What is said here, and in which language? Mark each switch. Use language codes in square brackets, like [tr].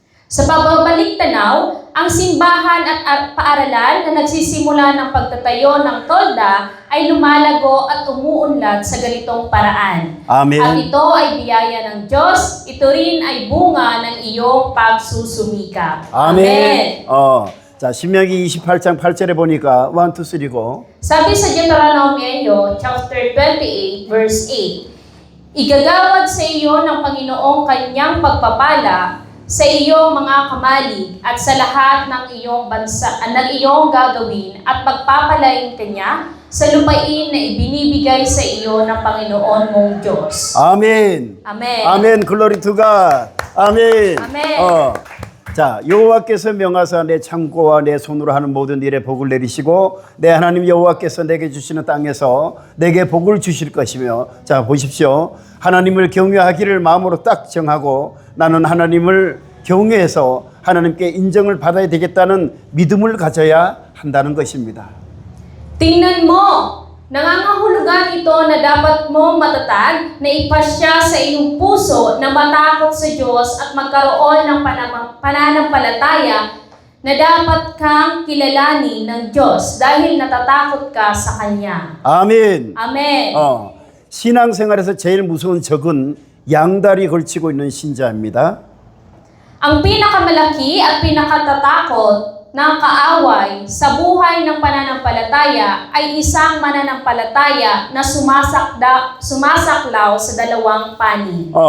[tl] Sa pagbabalik tanaw, ang simbahan at paaralan na nagsisimula ng pagtatayo ng tolda ay lumalago at umuunlad sa ganitong paraan. [ko] 아멘. [tl] At ito ay biyaya ng Diyos, ito rin ay bunga ng iyong pagsusumikap. [ko] 아멘. 자, 신명기 28장 8절에 보니까 1, 2, 3고 [tl] Sabi sa Deuteronomio chapter 28 verse 8, igagawad sa iyo ng Panginoong kanyang pagpapala sa iyong mga kamalig at sa lahat ng iyong bansa ng iyong gagawin at pagpapalain kanya sa lupain na ibinibigay sa iyo ng Panginoon mong Diyos. [ko] 아멘. [en] Amen. 아멘. 글로리 투 갓. 아멘. [ko] 아멘. 자, 여호와께서 명하사 내 창고와 내 손으로 하는 모든 일에 복을 내리시고 내 하나님 여호와께서 내게 주시는 땅에서 내게 복을 주실 것이며, 자 보십시오. 하나님을 경외하기를 마음으로 딱 정하고 나는 하나님을 경외해서 하나님께 인정을 받아야 되겠다는 믿음을 가져야 한다는 것입니다. [tl] Tingnan mo, nangangahulugan ito na dapat mong matatag na ipasya sa iyong puso na matakot sa Diyos at magkaroon ng pananampalataya na dapat kang kilalanin ng Diyos dahil natatakot ka sa Kanya. [ko] 아멘. [en] Amen. [ko] 신앙생활에서 제일 무서운 적은 양다리 걸치고 있는 신자입니다. [tl] Ang pinakamalaki at pinakatatakot ng kaaway sa buhay ng pananampalataya ay isang mananampalataya na sumasaklaw sa dalawang panig.